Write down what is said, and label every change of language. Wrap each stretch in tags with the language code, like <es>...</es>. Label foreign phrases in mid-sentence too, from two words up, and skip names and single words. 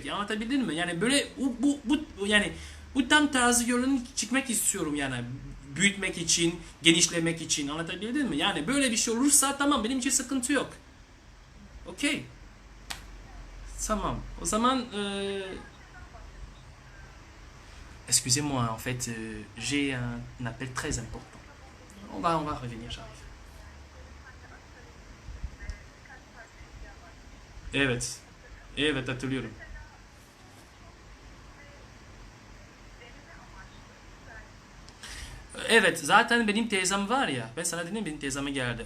<tr>Anlatabildim mi? Yani böyle yani bu tam tarzı yolunu çıkmak istiyorum yani. Büyütmek için, genişlemek için, anlatabildim mi? Yani böyle bir şey olursa tamam, benim için sıkıntı yok. Okey. Tamam. O zaman</tr> <fr>excusez-moi, en fait, j'ai un appel très important. On va revenir, j'arrive.</fr> <tr>Evet. Evet, hatırlıyorum. Evet, zaten benim teyzem var ya, ben sana dedim, benim teyzeme geldi.</tr>